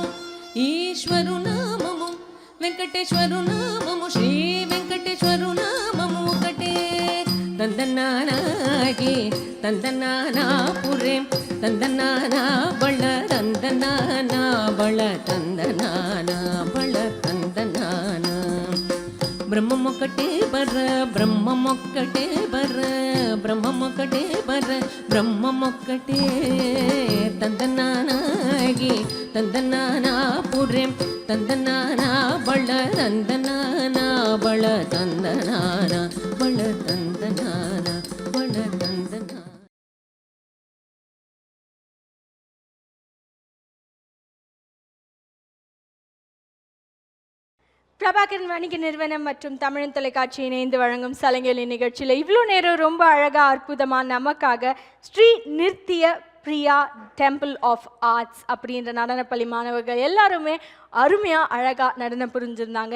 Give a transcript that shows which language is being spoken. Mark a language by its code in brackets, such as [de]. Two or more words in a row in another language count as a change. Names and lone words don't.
[te] ఈశ్వరు నామము వెంకటేశ్వరు నామము శ్రీ వెంకటేశ్వరు నామము ఒకటే తందనానాగి తందనానా పురేం తందనానా బళ తందనానా బళ తందనానా బళ తందనానా బ్రహ్మమొక్కటే బర బ్రహ్మమొక్కటే బర బ్రహ్మమొక్కటే బర బ్రహ్మమొక్కటే తందనానాగి తందనానా పురేం తందనానా బళ తందనానా బళ తందనానా బళ తందనానా బళ తందనా [ta] பிரபாகரன் வணிக நிறுவனம் மற்றும் தமிழன் தொலைக்காட்சி இணைந்து வழங்கும் சலங்கேலி நிகழ்ச்சியில் இவ்வளோ நேரம் ரொம்ப அழகாக அற்புதமாக நமக்காக ஸ்ரீ நிர்த்திய பிரியா டெம்பிள் ஆஃப் ஆர்ட்ஸ் அப்படின்ற நடனப்பள்ளி மாணவர்கள் எல்லாருமே அருமையாக அழகாக நடனம் புரிஞ்சிருந்தாங்க.